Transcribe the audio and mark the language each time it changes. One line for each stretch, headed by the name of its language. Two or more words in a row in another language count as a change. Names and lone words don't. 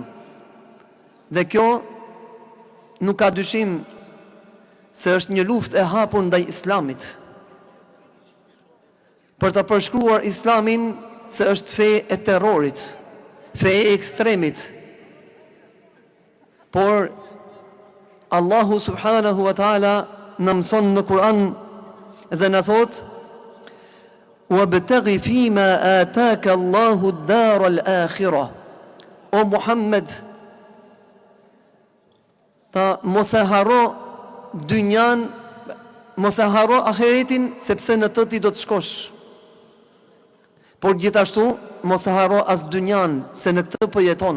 Albanian: Dhe kjo nuk ka dyshim se është një luftë e hapur ndaj Islamit, për të përshkruar Islamin se është fe e terrorit, fe e ekstremit. Por Allahu
Arabic: سبحانه وتعالى
Albanian: në mëson në Kur'an dhe në thot:
Arabic: "وابتغ فيما آتاك الله الدار الآخرة."
Albanian: O Muhammed, ta mos e harro dynjan, mos e harro ahiretin, sepse në të ti do të shkosh. Por gjithashtu mos e harro as dynjan, se në këtë po jeton.